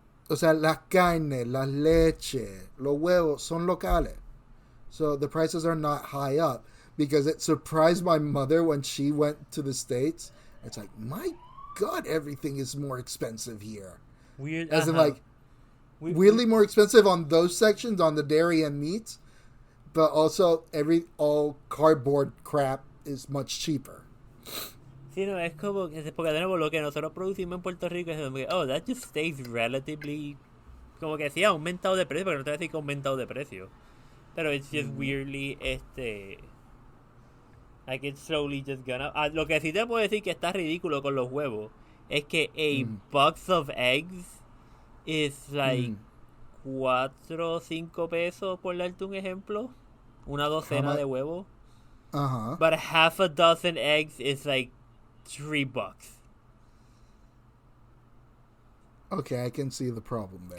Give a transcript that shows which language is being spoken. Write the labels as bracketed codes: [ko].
[es] O sea, las carnes, las leche, los huevos son locales. [en] So the prices are not high up because it surprised my mother when she went to the States. It's like, my God, everything is more expensive here. Weird. As in, like, weirdly more expensive on those sections, on the dairy and meats. But also, all cardboard crap is much cheaper. [es] Sí, no, es como que, porque de nuevo lo que nosotros producimos en Puerto Rico es como que, [en] oh, that just stays relatively, [es] como que sí ha aumentado de precio, pero no te voy a decir que ha aumentado de precio. [en] Pero it's just weirdly, like it's slowly just gonna... [es] lo que sí te puedo decir que está ridículo con los huevos es que [en] a box of eggs is like [es] 4 o 5 pesos, por darte un ejemplo. Una docena de huevos. [en] Uh-huh. But half a dozen eggs is like $3. Okay, I can see the problem there.